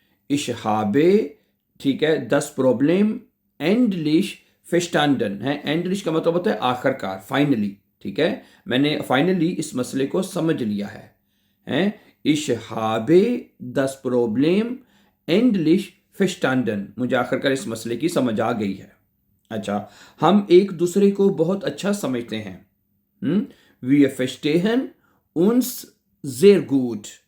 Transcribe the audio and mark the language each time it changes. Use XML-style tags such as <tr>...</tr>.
<de>ich habe,</de> <hi>ठीक है,</hi> <de>das Problem endlich verstanden है।</de> <hi>endlich का मतलब होता है आखिरकार, फाइनली। ठीक है, मैंने फाइनली इस मसले को समझ लिया है।</hi> <de>ich habe das Problem endlich verstanden।</de> <hi>मुझे आखिरकार इस मसले की समझ आ गई है। अच्छा, हम एक दूसरे को बहुत अच्छा समझते हैं।</hi> <de>wir verstehen uns sehr gut।</de>